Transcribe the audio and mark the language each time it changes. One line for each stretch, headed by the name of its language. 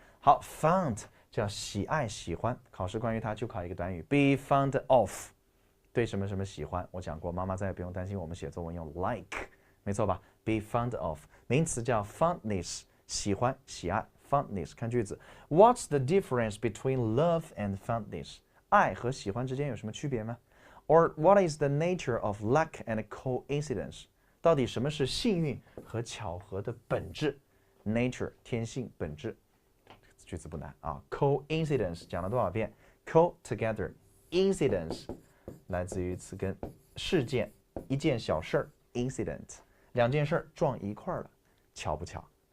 Chinese: 好 ，fond 叫喜爱、喜欢，考试关于它就考一个短语 be fond of， 对什么什么喜欢，我讲过，妈妈再也不用担心我们写作文用 like， 没错吧 ？be fond of 名词叫 fondness， 喜欢、喜爱。
English: Fondness，
Chinese: 看句子
English: ，What's the difference between love and fondness？
Chinese: 爱和喜欢之间有什么区别吗
English: ？Or what is the nature of luck and coincidence？
Chinese: 到底什么是幸运和巧合的本质 ？Nature 天性本质，句子不难Coincidence 讲了多少遍 ？
English: Co together incidence
Chinese: 来自于词根事件，一件小事儿 incident， 两件事儿撞一块儿了，巧不巧？